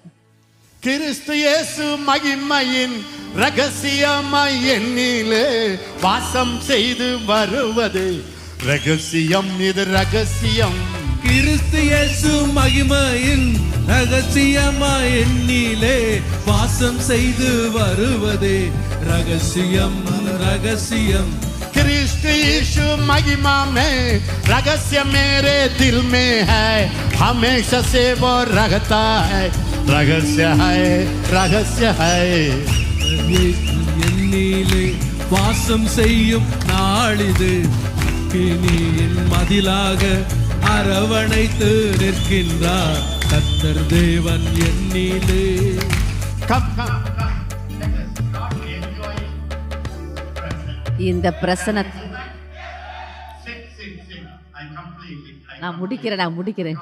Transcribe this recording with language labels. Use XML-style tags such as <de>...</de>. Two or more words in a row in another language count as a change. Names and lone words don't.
<ta>கிறிஸ்து இயேசு மகிமையின் ரகசியமாய் என்னிலே வாசம் செய்து வருவது ரகசியம். இது ரகசியம். கிறிஸ்து இயேசு மகிமையின் ரகசியமாய் என்னிலே வாசம் செய்து வருவது ரகசியம். ரகசியம்</ta> <hi>कृष्ण यीशु महिमा में रहस्य मेरे दिल में है, हमेशा से वो रहता है. रहस्य है, रहस्य है.</hi> <ta>என்னிலே வாசம் செய்யும் நாளிது, கினியின் மதிலாக அரவணைத்து நிற்கின்றார் கர்த்தர் தேவன் என்னிலே. இந்த பிரசன நான் முடிக்கிறேன்.</ta>